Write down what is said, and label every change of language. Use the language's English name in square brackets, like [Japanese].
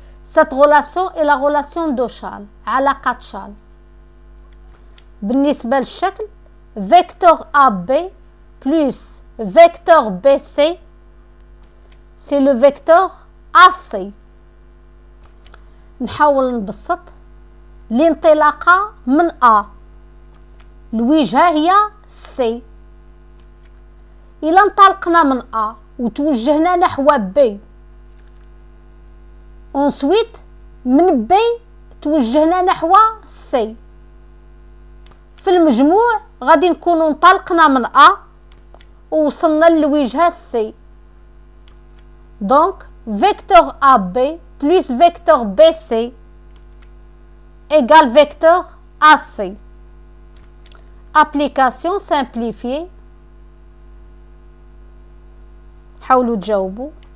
[French] Cette relation est la relation d'Ochal, علاقة شال. بالنسبة للشكل vecteur AB plus vecteur BC, c'est le vecteur AC. [Arabic] نحاول نبسط. الانطلاقة من A، الوجهة هي C. إلا انطلقنا من A وتوجهنا نحو B، ensuite من B توجهنا نحو C، في المجموع غادي نكونوا انطلقنا من A ووصلنا للوجهة C. [French] Donc vecteur AB plus vecteur BC égale vecteur AC. Application simplifiée. [Arabic] حاولوا تجاوبوا.